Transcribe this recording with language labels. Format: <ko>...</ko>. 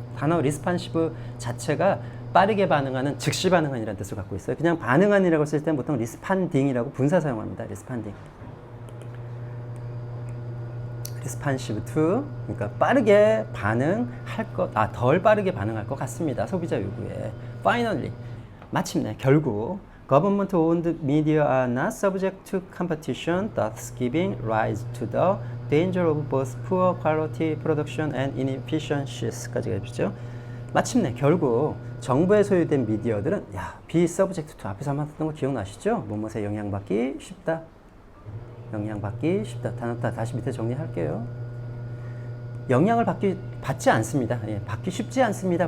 <ko>단어 responsive 자체가 빠르게 반응하는, 즉시 반응하는 뜻을 갖고 있어요. 그냥 반응하니라고 쓸 때는 보통 responding이라고 분사 사용합니다.</ko> <en>responding.</en> <ko>responsive to, 그러니까 빠르게 반응할 것, 덜 빠르게 반응할 것 같습니다. 소비자 요구에.</ko> <en>finally,</en> <ko>마침내, 결국,</ko> <en>government owned media are not subject to competition, thus giving rise to the danger of both poor quality production and inefficiencies</en> <ko>까지 해주죠. 마침내 결국 정부에 소유된 미디어들은 be subject to 앞에서 한번 했던 거 기억나시죠? 뭐뭐에 영향받기 쉽다. 영향받기 쉽다. 단어 다시 밑에 정리할게요. 영향을 받지 않습니다. 받기 쉽지 않습니다.</ko>